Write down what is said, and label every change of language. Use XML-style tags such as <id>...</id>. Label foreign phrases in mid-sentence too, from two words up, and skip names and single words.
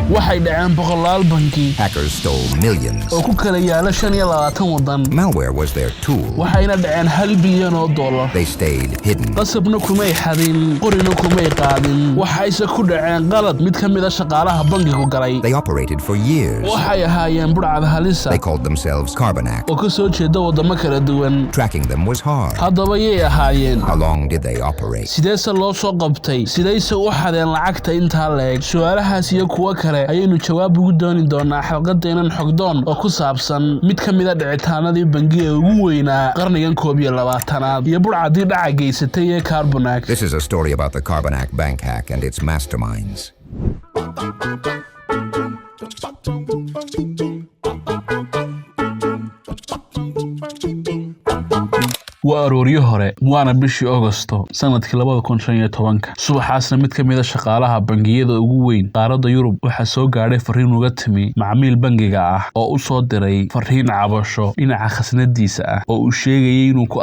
<so>waxay dhaceen boqolaal bangi.</so> <en>Hackers stole millions.</en> <so>oo ku kala yaala 25 wadan.</so> <en>Malware was their tool.</en> <so>waxayna dhaceen $1 bilyan.</so> <en>They stayed hidden.</en> <so>qasabna kumay xadin, qorina kumay qaadin. waxayse ku dhaceen qalad mid ka mid ah shaqaalaha bangigu galay.</so> <en>They operated for years.</en> <so>waxay ahaayeen burcad halisa.</so> <en>They called themselves Carbonac.</en> <so>oo ka soo jeeda wadamo kala duwan.</so> <en>Tracking them was hard.</en> <so>haddaba yay ahaayeen.</so> <en>How long did they operate?</en> <so>sideese loo soo qabtay? sidayse u xadeen lacagta intaa leeg? su'aalahaas iyo kuwa kale ayaynu jawaab ugu dooni doonaa xalqadeenan xogdoon oo ku saabsan mid ka mid ah dhicitaanadii bangi ee ugu weynaa qarnigan 21aad iyo burcadii dhaca geysatay ee Carbonac.</so> <en>This is a story about the Carbonac bank hack and its masterminds.</en> <so>waa arooryo hore waana bishii Agosto sanadkii 2015 subaxaasna mid ka mid ah shaqaalaha bangiyada ugu weyn qaaradda Yurub waxa soo gaadhay fariin uga timi macmiil bangiga ah oo u soo diray fariin cabasho dhinaca khasnadiisa ah oo uu sheegayay inuu ku</so>